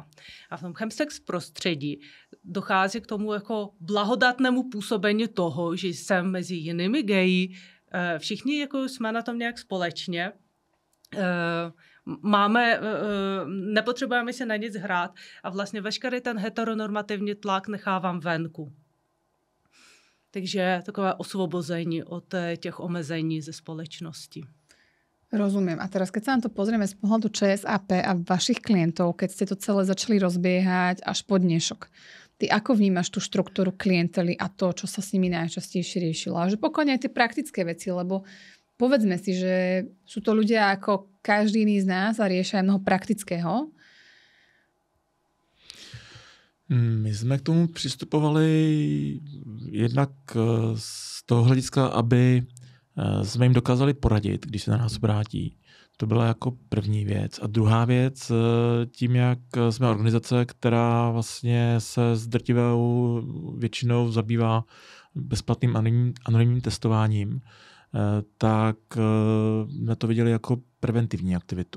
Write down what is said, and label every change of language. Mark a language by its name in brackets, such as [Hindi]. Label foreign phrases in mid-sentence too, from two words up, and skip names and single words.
[Czech] A v tom chemsex prostředí dochází k tomu jako blahodatnému působení toho, že jsem mezi jinými geji, všichni jako jsme na tom nějak společně, nepotřebujeme se na nic hrát a vlastně veškerý ten heteronormativní tlak nechávám venku. Takže takové osvobození od těch omezení ze spoločnosti. [Slovak] Rozumiem. A teraz, keď sa na to pozrieme z pohľadu ČSAP a vašich klientov, keď ste to celé začali rozbiehať až po dnešok, ty ako vnímaš tú štruktúru klientely a to, čo sa s nimi najčastejšie riešilo? A že pokojne aj tie praktické veci, lebo povedzme si, že sú to ľudia ako každý iný z nás a riešia aj mnoho praktického. [Czech] My jsme k tomu přistupovali jednak z toho hlediska, aby jsme jim dokázali poradit, když se na nás obrátí. To byla jako první věc. A druhá věc, tím, jak jsme organizace, která vlastně se s drtivou většinou zabývá bezplatným anonymním testováním, tak jsme to viděli jako preventivní aktivitu.